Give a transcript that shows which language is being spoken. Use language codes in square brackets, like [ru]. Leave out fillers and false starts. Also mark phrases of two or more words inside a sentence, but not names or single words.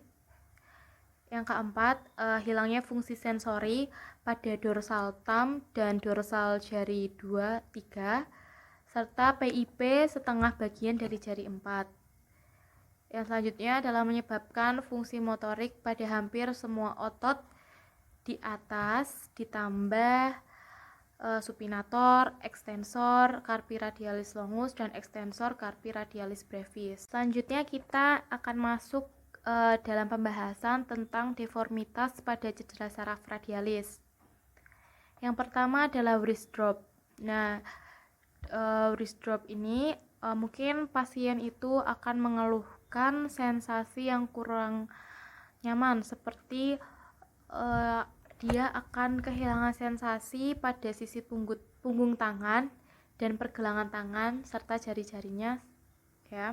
[id] Yang keempat, hilangnya fungsi sensori pada [en] dorsal thumb [id] dan dorsal jari 2, 3, serta PIP setengah bagian dari jari 4. Yang selanjutnya adalah menyebabkan fungsi motorik pada hampir semua otot di atas, ditambah supinator, ekstensor, [la] carpi radialis longus, [id] dan ekstensor [la] carpi radialis brevis. [id] Selanjutnya kita akan masuk dalam pembahasan tentang deformitas pada cedera saraf radialis. Yang pertama adalah [en] wrist drop. [id] Nah, [en] wrist drop [id] ini mungkin pasien itu akan mengeluhkan sensasi yang kurang nyaman, seperti dia akan kehilangan sensasi pada sisi punggung tangan dan pergelangan tangan serta jari-jarinya, ya.